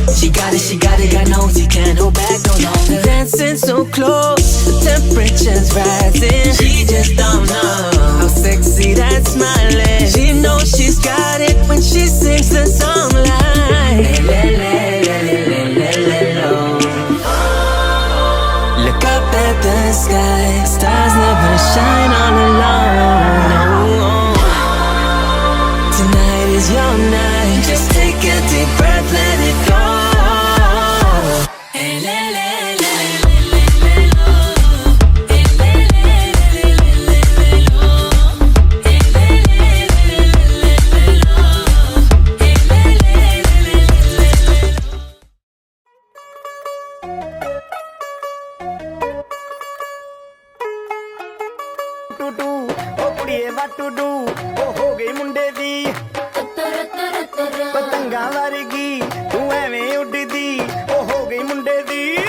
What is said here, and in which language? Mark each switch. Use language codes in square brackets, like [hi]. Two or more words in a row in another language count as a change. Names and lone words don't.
[en] got it, she got it, got nosy, can't hold back no longer. Dancing so close, the temperature's rising. She just don't know how sexy that smile is. She knows she's got it when she sings the song like le, le, le, le, le, le, le, lo. Look up at the sky, stars never shine all alone. No. Tonight is your night, just take a deep breath, let it go. Hey, le, le, le, le, le, le, lo. Hey, le, le, le, le, le, le, lo. Hey, le, le, le, le, le, lo. Hey, le, le, le, le, le, le, lo. [pa] ਟੂ ਉਹ ਕੁੜੀਏ [en] what to do [pa] ਉਹ ਹੋ ਗਈ ਮੁੰਡੇ ਦੀ ਪਤੰਗਾਂ ਵਰਗੀ ਤੂੰ ਐਵੇਂ ਉੱਡਦੀ ਉਹ ਹੋ ਗਈ ਮੁੰਡੇ ਦੀ